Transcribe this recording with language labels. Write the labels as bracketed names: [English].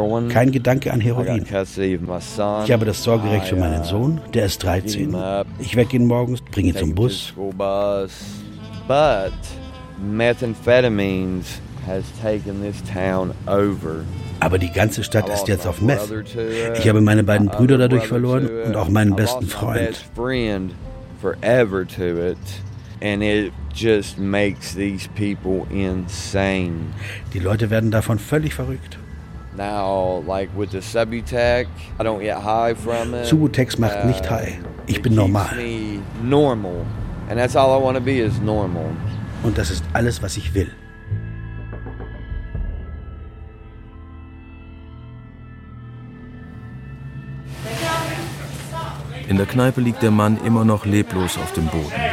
[German] Kein Gedanke an Heroin. Ich habe das Sorgerecht für meinen Sohn, der ist 13. Ich wecke ihn morgens, bringe ihn zum Bus. [English] Aber Methamphetamines has taken this town over. [German] Aber die ganze Stadt ist jetzt auf Meth. Ich habe meine beiden Brüder dadurch verloren und auch meinen besten Freund. [English] My best friend forever to it. And it just makes these people insane. [German] Die Leute werden davon völlig verrückt. [English] Now, like with the Subutex, I don't get high from it. [German] Subutex macht nicht high. Ich bin normal. [English] It keeps me normal. And that's all I want to be is normal. [German] Und das ist alles, was ich will. In der Kneipe liegt der Mann immer noch leblos auf dem Boden.